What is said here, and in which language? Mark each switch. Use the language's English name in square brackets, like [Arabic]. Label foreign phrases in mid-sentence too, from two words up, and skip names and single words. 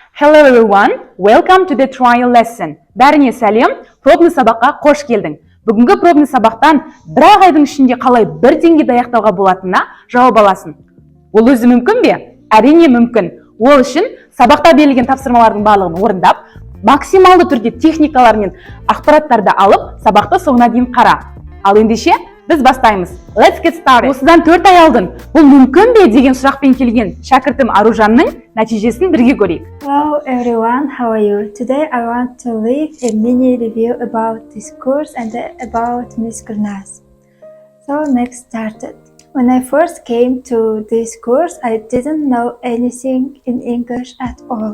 [English] Hello everyone, welcome to the trial lesson. [Kazakh] Бәріне сәлем, пробный сабаққа қош келдің. Бүгінгі пробный сабақтан бір айдың ішінде қалай бір деңгейде аяқтауға болатынына жауап аласың. Ол өзі мүмкін бе? Әрине мүмкін. Ол үшін сабақта берілген тапсырмалардың барлығын орындап, максималды түрде техникалар мен ақпараттарды алып, сабақты соңына дейін қара. Ал ендеше біз бастаймыз. [English] Let's get started. [Kazakh] Осыдан 4 ай алдын бұл мүмкін бе деген сұрақпен келген шәкіртім Аружанның нәтижесін бірге көрейік. [English] Hello everyone, how are you? Today I want to leave a mini review about this course and about Miss Gulnaz. So next started. When I first came to this course, I didn't know anything in English at all.